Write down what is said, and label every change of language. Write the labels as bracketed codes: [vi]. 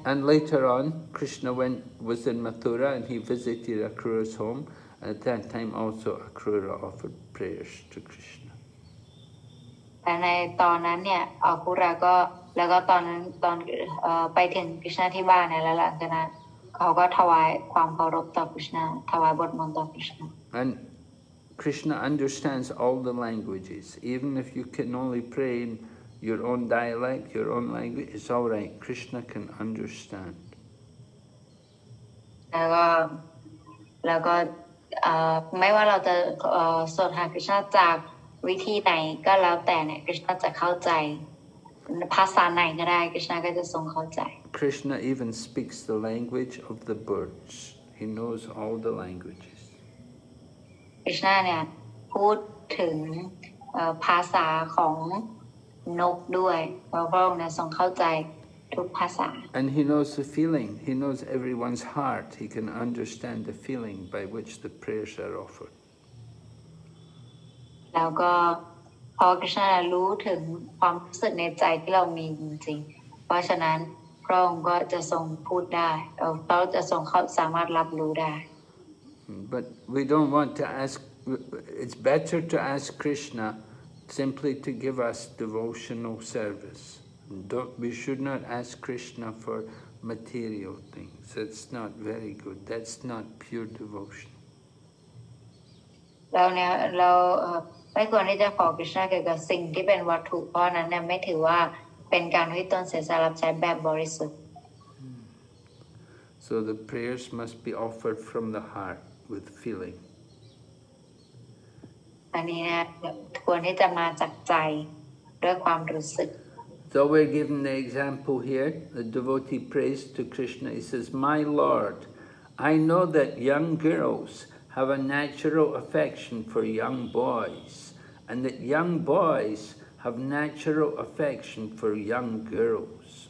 [en] And later on Krishna was in Mathura and he visited Akrura's home. At that time also Akrura offered prayers to Krishna. [th] แต่ในตอนนั้นเนี่ยอาคูระก็แล้วก็ตอนไปถึงกฤษณาที่บ้านเนี่ยแล้วหลังจากนั้นเขาก็ถวายความเคารพต่อกฤษณาถวายบทมนต์ต่อกฤษณา [en] And Krishna understands all the languages. Even if you can only pray in your own dialect, your own language, it's all right. Krishna can understand. [th] แล้วก็ไม่ว่าเราจะสวดหากฤษณาจากวิธีไหนก็แล้วแต่เนี่ยกฤษณาจะเข้าใจภาษาไหนก็ได้กฤษณาก็จะทรงเข้าใจ [en] Krishna even speaks the language of the birds. He knows all the languages. [th] กฤษณาเนี่ยพูดถึงภาษาของนกด้วยเพราะพระองค์เนี่ยทรงเข้าใจทุกภาษา [en] And he knows the feeling. He knows everyone's heart. He can understand the feeling by which the prayers are offered. [th] แล้วก็พอกฤษณารู้ถึงความรู้สึกในใจที่เรามีจริงๆเพราะฉะนั้นพระองค์ก็จะทรงพูดได้เราจะทรงสามารถรับรู้ได้ [en] But we don't want to ask. It's better to ask Krishna simply to give us devotional service. We should not ask Krishna for material things. That's not very good. That's not pure devotion. [th] เราไม่ควรที่จะขอกฤษณาเกี่ยวกับสิ่งที่เป็นวัตถุเพราะนั้นเนี่ยไม่ถือว่าเป็นการอุทิศตนเสียสละใจแบบบริสุทธิ์ [en] So the prayers must be offered from the heart with feeling. [th] อันนี้เนี่ยควรที่จะมาจากใจด้วยความรู้สึก [en] So we're given the example here. The devotee prays to Krishna. He says, "My Lord, I know that young girls have a natural affection for young boys, and that young boys have natural affection for young girls."